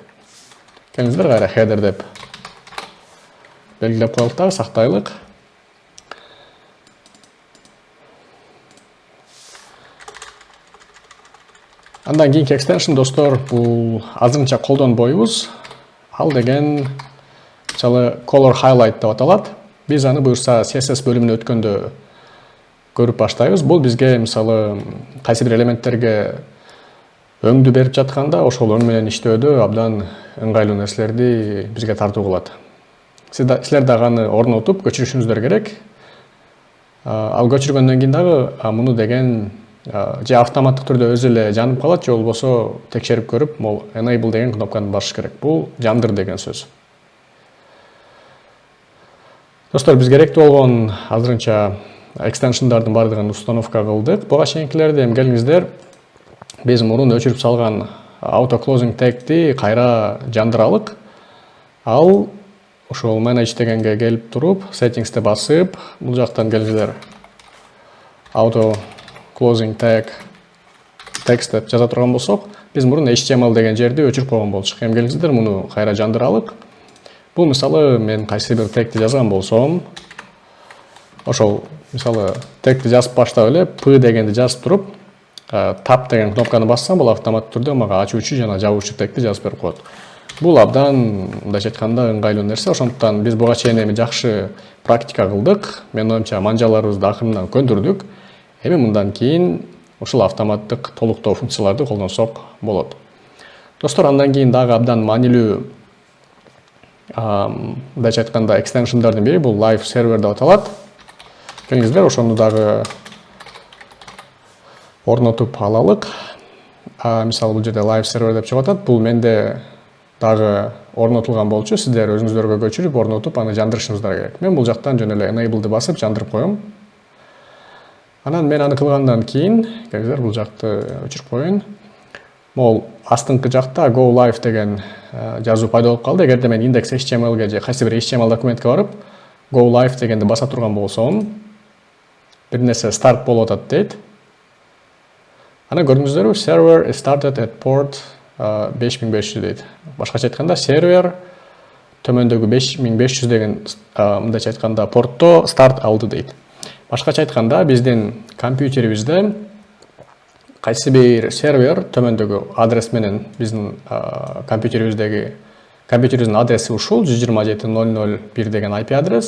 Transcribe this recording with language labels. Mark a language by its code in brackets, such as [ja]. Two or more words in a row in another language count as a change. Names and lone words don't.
[ky] Келиңиздер, кайра header деп белгилеп коелук дагы, сактайлык. Андан кийинки экстеншн достор, бул азырынча колдонбойбуз. Ал деген мисалы [en] color highlight [ky] деп аталат. Биз аны буюрса CSS бөлүмүнө өткөндө көрүп баштайбыз. Бул бизге мисалы кайсы бир элементтерге өңдү берип жатканда, ошол өң менен иштөөдө абдан ыңгайлуу нерселерди бизге тартуу кылат. Силер дагы аны орнотуп көчүрүшүңүздөр керек. Ал көчүргөндөн кийин дагы муну деген же автоматтык түрдө өзү эле жанып калат, же болбосо текшерип көрүп, могул enable деген кнопканы басыш керек. Бул жандыр деген сөз. Достор, биз керектүү болгон азырынча экстеншндардын бардыгын установка кылдык. Буга чейинкилерди эми келиңиздер, биз мурун өчүрүп салган [en] auto closing tag'ти [ky] кайра жандыралык. Ал ошол manage дегенге келип туруп, settings'те басып, бул жактан келиңиздер [en] auto closing tag text [ky] деп жаза турган болсок, биз мурун HTML деген жерди өчүрүп койгон болчук. Эми келиңиздер, муну кайра жандыралык. Бул мисалы мен кайсы бир тегти жазган болсом, ошол мисалы тегти жазып баштап эле P дегенди жазып туруп, tab деген кнопканы бассам, бул автоматтык түрдө мага ачуучу жана жабуучу тегти жазып берип коет. Бул абдан, мындайча айтканда, ыңгайлуу нерсе. Ошондуктан биз буга чейин эми жакшы практика кылдык. Менин оюмча манжаларыбызды акырынан көндүрдүк. Эми мындан кийин ушул автоматтык толуктоо функцияларды колдонсок болот. Достор, андан кийин дагы абдан маанилүү, мындайча айтканда, экстеншндардын бири бул [en] live server [ky] деп аталат. Келиңиздер, ошону дагы орнотуп алалык. Мисалы, бул жерде [en] live server [ky] деп чыгып атат. Бул менде дагы орнотулган болчу. Сиздер өзүңүздөргө көчүрүп, орнотуп, аны жандырышыңыздар керек. Мен бул жактан жөн эле enable'ды басып жандырып коем. Анан мен аны кылгандан кийин, келиңиздер, бул жакты өчүрүп коеюн. Могул астыңкы жакта [en] go live [ky] деген жазуу пайда болуп калды. Эгерде мен index HTML'ге же кайсы бир HTML документке барып, [en] go live [ky] дегенди баса турган болсом, бир нерсе start болуп атат дейт. Ана көрдүңүздөрбү, [en] server is started at port 5500 дейт. [ky] Башкача айтканда, сервер төмөндөгү 5500 деген мындайча айтканда портто старт алды дейт. Башкача айтканда, биздин компьютерибизде кайсы бир сервер төмөндөгү адрес менен биздин компьютерибиздин адреси ушул 127.0.0.1 деген IP адрес.